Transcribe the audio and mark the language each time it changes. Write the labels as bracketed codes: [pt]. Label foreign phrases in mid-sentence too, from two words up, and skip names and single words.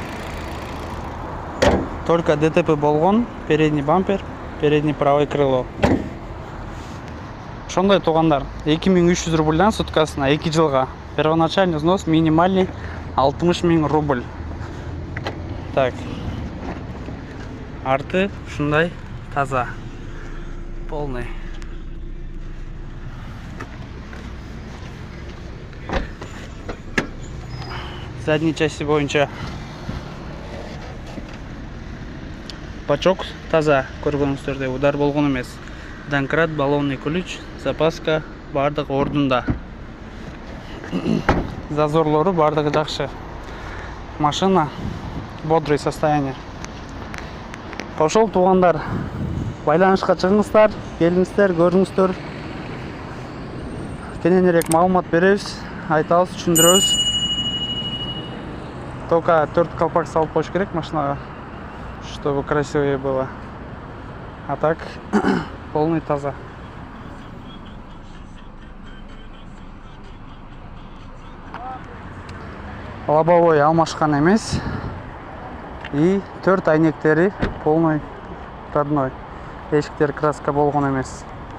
[ru] Только ДТП болгон, передний бампер, передний правый крыло. [ky] Ошондой тугандар, 2300 рубльдан суткасына 2 жылга. [ru] Первоначальный взнос минимальный 60 000 рубль. [ky] Так. Арты ушундай таза. Полный. [ru] Задней части [ky] боюнча бачок таза, көргөнүңүздөрдөй удар болгон эмес. [ru] Домкрат, баллонный ключ, запаска [ky] бардык ордунда. Зазорлору бардыгы жакшы. [ru] Машина бодрый состояние. [ky] Ошол тугандар, байланышка чыгыңыздар, келиңиздер, көрүңүздөр. Кененирээк маалымат беребиз, айтабыз, түшүндүрөбүз. Только 4 колпак салып коюш керек машинага, [ru] чтобы красивее было. А так полный таза. [ky] Лобовой алмашкан эмес. [ru] И 4 айнектери полный родной. [ky] Эшиктер краска болгон эмес.